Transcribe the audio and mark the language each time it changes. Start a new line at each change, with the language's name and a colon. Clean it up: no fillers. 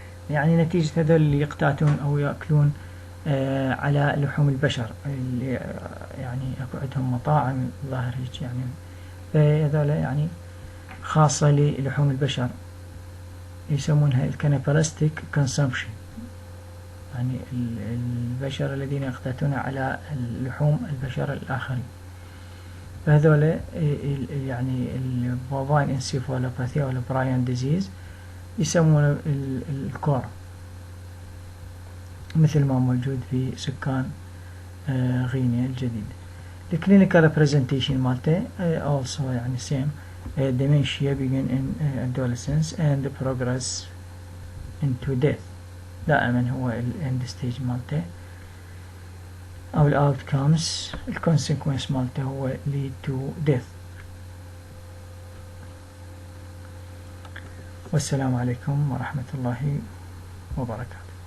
Arabic: يعني نتيجة هذول اللي يقتاتون أو يأكلون على لحوم البشر، اللي يعني أكو عندهم مطاعم ظاهر هيك يعني، فهذول يعني خاصة للحوم البشر يسمونها الكانيبالستيك كونسومشن، يعني البشر الذين يقتاتون على لحوم البشر الآخرين. فهذول يعني البوفاين انسيفالوباثي أو البراين ديزيز يسمونه الكورا، مثل ما موجود في سكان غينيا الجديدة. الكلينيكال بريزنتيشن مالته
English: also
Arabic: يعني
English: same dementia begin in adolescence and progress into death.
Arabic: دائما هو
English: end stage
Arabic: مالته أو
English: outcomes consequence
Arabic: مالته هو
English: lead to death.
Arabic: والسلام عليكم ورحمة الله وبركاته.